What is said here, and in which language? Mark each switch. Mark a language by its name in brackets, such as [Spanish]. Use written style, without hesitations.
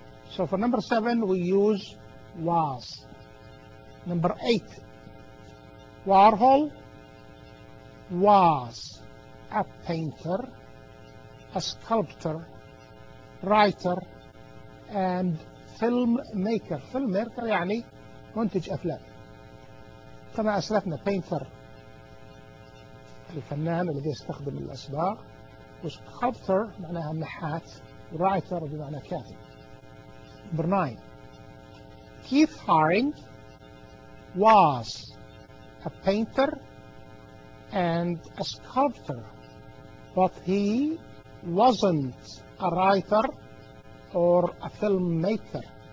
[English] So for number 7, we use was. Number 8, Warhol was a painter, a sculptor, writer, and filmmaker. [Arabic] Filmmaker يعني منتج أفلام. كما أسلفنا painter الفنان الذي يستخدم الأصباغ، وسculptor معناها النحات، writer بمعنى كاتب. [English] Number 9, Keith Haring was a painter and a sculptor, but he wasn't a writer or a filmmaker.